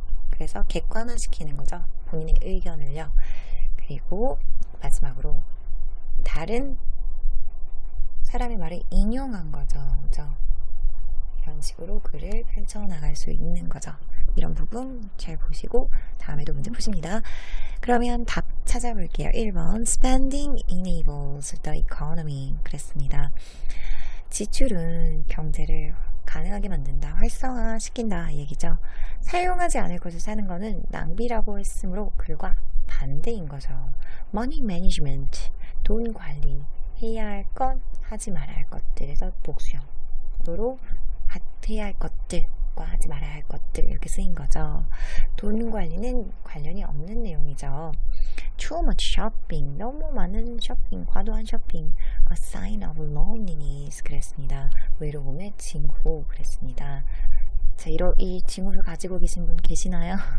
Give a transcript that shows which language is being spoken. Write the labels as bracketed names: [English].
[Korean] 그래서 객관화시키는 거죠. 본인의 의견을요. 그리고 마지막으로 다른 사람의 말을 인용한 거죠. 그죠? 이런 식으로 글을 펼쳐나갈 수 있는 거죠. 이런 부분 잘 보시고 다음에도 문제 푸십니다. 그러면 답 찾아볼게요. 1번 [English] Spending enables the economy [Korean] 그랬습니다. 지출은 경제를 가능하게 만든다, 활성화시킨다 얘기죠. 사용하지 않을 것을 사는 것은 낭비라고 했으므로 글과 반대인 거죠. Money management, 돈 관리, 해야 할 것, 하지 말아야 할 것들에서 복수형으로 해야 할 것들과 하지 말아야 할 것들 이렇게 쓰인 거죠. 돈 관리는 관련이 없는 내용이죠. [English] Too much shopping, [Korean] 너무 많은 쇼핑, 과도한 쇼핑. [English] A sign of loneliness [Korean] 그랬습니다. 외로움의 징후 그랬습니다. 자, 이 징후를 가지고 계신 분 계시나요?